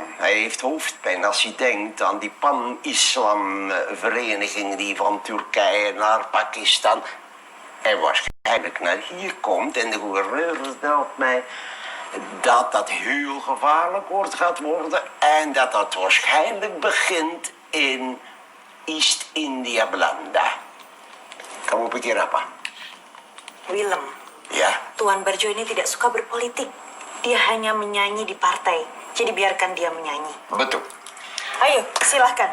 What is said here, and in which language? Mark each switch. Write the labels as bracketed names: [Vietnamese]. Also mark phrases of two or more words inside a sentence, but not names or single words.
[Dutch] Hij heeft hoofdpijn als hij denkt aan die pan-islam-vereniging die van Turkije naar Pakistan en waarschijnlijk naar hier komt. En de gouverneur vertelt mij dat dat heel gevaarlijk gaat worden en dat dat waarschijnlijk begint in [English] East India [Dutch] Belanda. [Indonesian] Kamu pikir apa? Willem, Ya, Tuan Barjo ini tidak suka berpolitik. Dia hanya menyanyi di partai. Jadi biarkan dia menyanyi. betul. Ayo, silahkan.